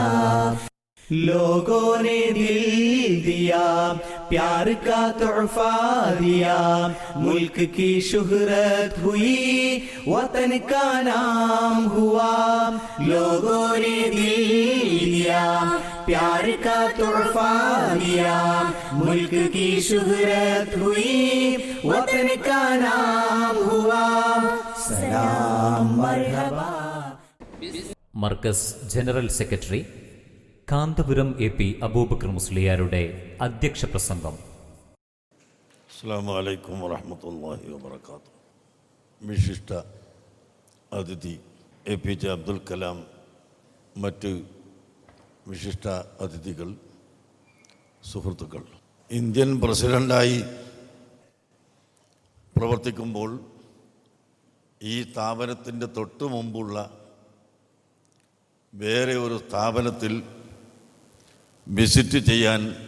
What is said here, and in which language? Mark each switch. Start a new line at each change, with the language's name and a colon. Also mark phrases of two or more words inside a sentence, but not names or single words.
Hindi: लोगों ने दिल दिया, प्यार का तोहफा दिया, मुल्क की शुहरत हुई, वतन का नाम हुआ। लोगों ने दिल दिया, प्यार का तोहफा दिया, मुल्क की शुहरत हुई, वतन का नाम हुआ।
Arabic: سلام مرحبا.
Malayalam: മർക്കസ് ജനറൽ സെക്രട്ടറി കാന്തപുരം എ.പി. അബൂബക്കർ മുസ്ലിയാരുടെ അധ്യക്ഷ പ്രസംഗം.
Arabic: السلام عليكم ورحمة الله وبركاته.
Malayalam: വിശിഷ്ട അതിഥി APJ അബ്ദുൽ കലാം, മറ്റ് വിശിഷ്ട അതിഥികൾ, സുഹൃത്തുക്കൾ, ഇന്ത്യൻ പ്രസിഡൻ്റായി പ്രവർത്തിക്കുമ്പോൾ ഈ സ്ഥാപനത്തിൻ്റെ തൊട്ടു മുമ്പുള്ള വേറെ ഒരു സ്ഥാപനത്തിൽ വിസിറ്റ് ചെയ്യാൻ